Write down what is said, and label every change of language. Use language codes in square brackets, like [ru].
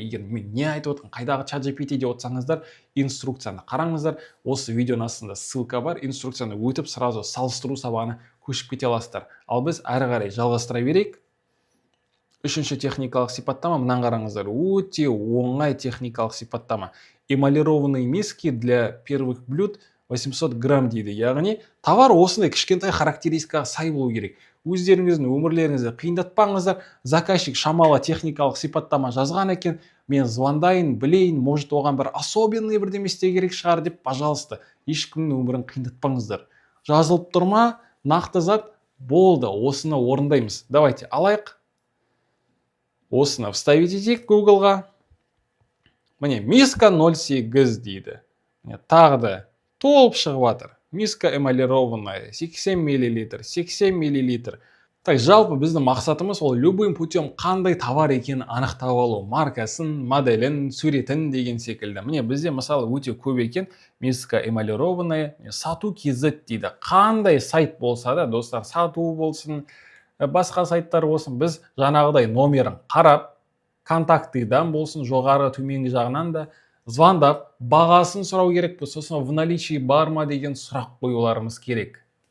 [kk] Егер мен не айтып отырмын, қайдағы ChatGPT деп отырсаңыздар, инструкцияны қараңыздар. Осы видеоның астында ссылка бар, инструкцияны өтіп сразу салыстыру сабағына көшіп кете аласыздар. Ал біз әрі қарай жалғастыра берейік. Үшінші техникалық сипаттама, мынаны қараңыздар, өте оңай техникалық сипаттама. [ru] Эмалированные миски для первых блюд 800 грамм дейді. [kk] Яғни товар осындай кішкентай характеристикаға сай болу керек. Өздеріңіздің өмірлеріңізді қиындатпаңыздар. Заказчик шамалы техникалық сипаттама жазған екен, мен звондайын, білейін, может оған бір особенный бірдеме істеу керек шығар деп, пожалуйста, ешкімнің өмірін қиындатпаңыздар. Жазылып тұрма, нақты зат болды, осыны орындаймыз. Давайте алайық. Осыны вставить етейік Google-ға. Міне, миска 08 дейді. Тағы да толып шығып жатыр. [ru] Миска эмалированная, 80 мл, 80 мл. [kk] Так, жалпы біздің мақсатымыз ол [ru] любым путем [kk] қандай товар екенін анықтап алу. Маркасын, моделін, суретін деген секілді. Міне, бізде мысалы өте көп екен. Миска эмалированная, сату KZ дейді. Қандай сайт болса да, достар, сату болсын, басқа сайттар болсын, біз жаңағыдай номерін қарап, контактыдан болсын, жоғары төменгі жағынан да звондап, бағасын сұрау керек, сосын [ru] в наличии [kk] бар ма деген сұрақ қоюларымыз керек.